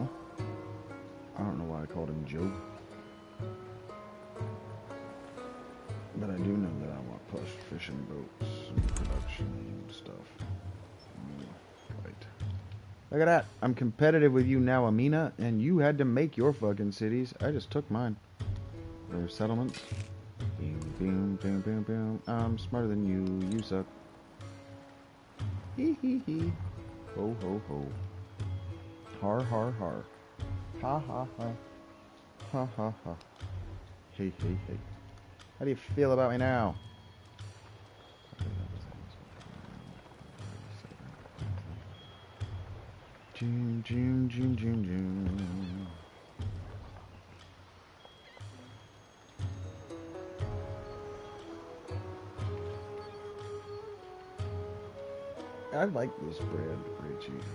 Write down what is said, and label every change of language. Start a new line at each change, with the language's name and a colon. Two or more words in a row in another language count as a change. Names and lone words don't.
English: I don't know why I called him Joe. But I do know that I want plush fishing boats and production and stuff. Right. Look at that. I'm competitive with you now, Amina, and you had to make your fucking cities. I just took mine. Or settlements. Boom, boom, boom, boom, boom. I'm smarter than you. You suck. Hee hee hee. Ho ho ho. Har, har, har. Ha, ha, ha. Ha, ha, ha. Hey, hey, hey. How do you feel about me now? June, June, June, June, June. I like this bread, Richie.